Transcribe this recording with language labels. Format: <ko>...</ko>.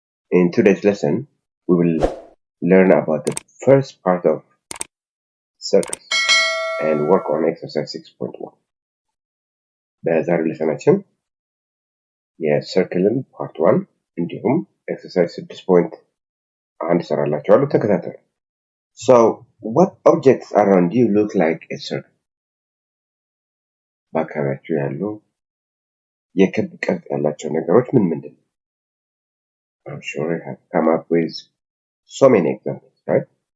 <en>In today's lesson, we will learn about the first part of circles and work on exercise 6.1.</en> <am>በዛሬው lesson የሰርክልን part 1 እንዲሁም exercise 6.1 ሰራላችኋለሁ ተከታተሉ.</am> <en>So, what objects around you look like a circle?</en> <am>በአካባቢያችሁ ያሉ የክብ ቅርጽ ያላቸው ነገሮች ምን ምንድን?</am> <en>I'm sure you have come up with so many examples, right?</en>